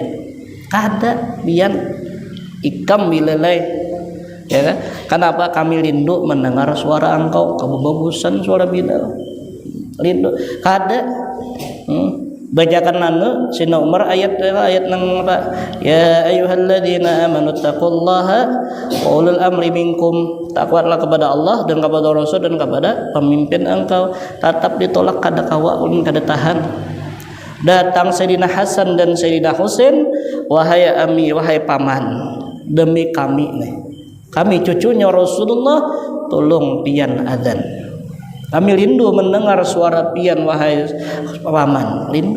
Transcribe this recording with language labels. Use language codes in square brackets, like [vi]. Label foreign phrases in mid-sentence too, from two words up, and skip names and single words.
[bjn] Kada bian ikam bilalai. [id] Ya kan? Kenapa kami rindu mendengar suara engkau, kebagusan suara Bilal. [bjn] Rindu. Kada. Bacakan nanu Sayyidina Umar ayat nang [ar] يا أيها الذين آمنوا اتقوا الله وأولي الأمر منكم, [id] takwalah kepada Allah dan kepada Rasul dan kepada pemimpin engkau. [bjn] Tetap ditolak kada kawa ulun kada tahan. [id] Datang Sayyidina Hasan dan Sayyidina Husain, wahai ami, wahai paman, demi kami nih, kami cucunya Rasulullah, tolong pian adzan. Kami rindu mendengar suara pian wahai paman, rindu.